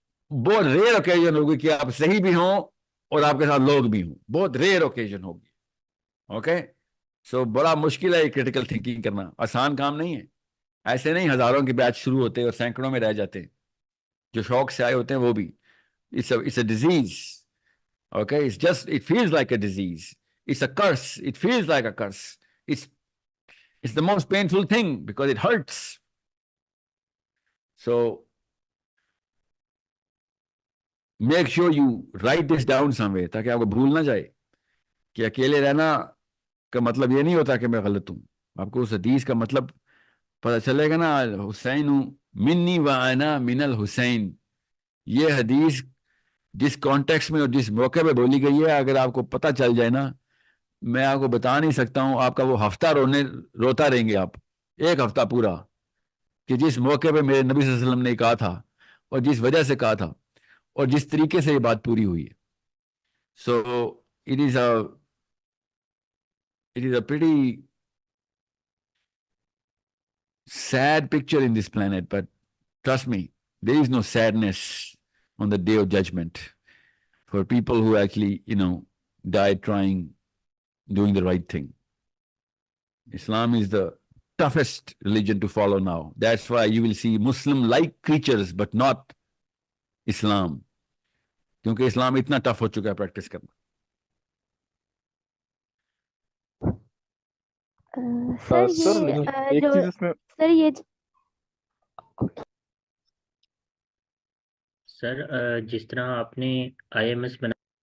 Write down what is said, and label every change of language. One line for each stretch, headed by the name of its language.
Urdu: بہت rear occasion ہوگی کہ آپ صحیح بھی ہوں اور آپ کے ساتھ لوگ بھی ہوں, بہت ریئر اوکیزن ہوگی. اوکے, سو بڑا مشکل ہے یہ کریٹیکل تھنکنگ کرنا, آسان کام نہیں ہے. ایسے نہیں ہزاروں کے بیچ شروع ہوتے اور سینکڑوں میں رہ جاتے ہیں, جو شوق سے آئے ہوتے ہیں وہ بھی.
English: it's a disease. Okay, it feels like a disease. It's a curse. It feels like a curse. It's the most painful thing because it hurts. So make sure you write this down somewhere
Urdu: تاکہ آپ کو بھول نہ جائے کہ اکیلے رہنا کا مطلب یہ نہیں ہوتا کہ میں غلط ہوں. آپ کو اس حدیث کا مطلب پتہ چلے گا نا,
Arabic: حسین منی و انا من الحسین.
Urdu: یہ حدیث جس کانٹیکس میں اور جس موقع پہ بولی گئی ہے, اگر آپ کو پتہ چل جائے نا, میں آپ کو بتا نہیں سکتا ہوں, آپ کا وہ ہفتہ روتا رہیں گے آپ, ایک ہفتہ پورا, کہ جس موقع پہ میرے نبی صلی اللہ علیہ وسلم نے کہا تھا اور جس وجہ سے کہا تھا اور جس طریقے سے یہ بات پوری ہوئی ہے.
English: So it is a pretty sad picture in this planet, but trust me, there is no sadness on the day of judgment for people who actually, died doing the right thing. Islam is the toughest religion to follow now. That's why you will see Muslim-like creatures, but not Islam.
Urdu: کیونکہ اسلام اتنا tough ہو چکا ہے practice کرنا. سر لیکن ایک چیز اس میں سر جس طرح آپ نے آئی ایم ایس بنا